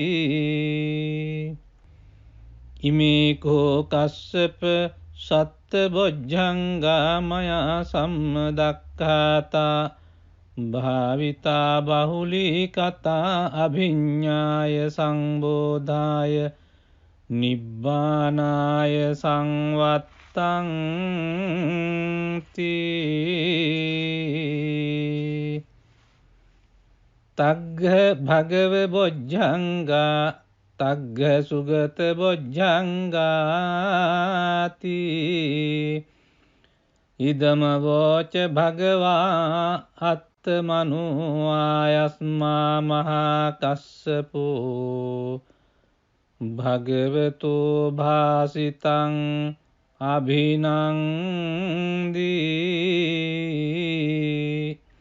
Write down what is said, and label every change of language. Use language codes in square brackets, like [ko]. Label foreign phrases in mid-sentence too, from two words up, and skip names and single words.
[pi] ඉමේකෝ කස්සප සත්බොජ්ජංගා මයා සම්මදක්ඛාතා භාවිතා බහුලීකතා අභිඤ්ඤාය සංබෝධාය නිබ්බානාය සංවත්තං තී. තග්ග භගව බොජ්ජංගා තග්ග සුගත බොජ්ජංගාති. ඉදම වෝච භගවා අත්තමනුආයස්මා මහා කස්සපෝ භගවතු භාසිතං අභිනන්දී.